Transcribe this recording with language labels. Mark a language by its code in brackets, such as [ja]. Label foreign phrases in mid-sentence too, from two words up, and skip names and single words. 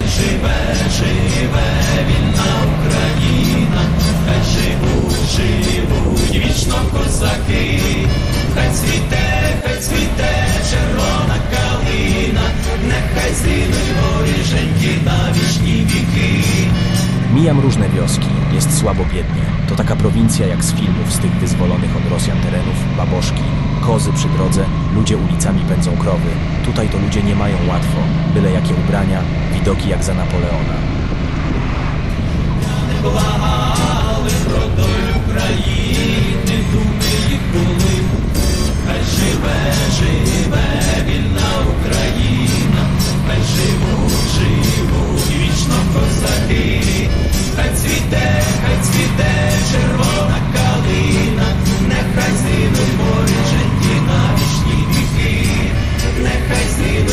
[uk] Живе, вільна Україна, хай живуть вічно козаки, хай цвіте червона калина, нехай зрінуть воріженьки на вічні віки. [pl] Mijam różne wioski, jest słabo biednie. To taka prowincja jak z filmów z tych wyzwolonych od Rosjan terenów, baboszki, kozy przy drodze, ludzie ulicami pędzą krowy. Tutaj to ludzie nie mają łatwo, byle jakie ubrania, widoki jak za Napoleona. [uk] Благали родою України, думи їх були, хай живе вільна Україна, хай живуть вічно козаки, хай цвіте червона калина, нехай зрінуть воріженьки на вічні віки, нехай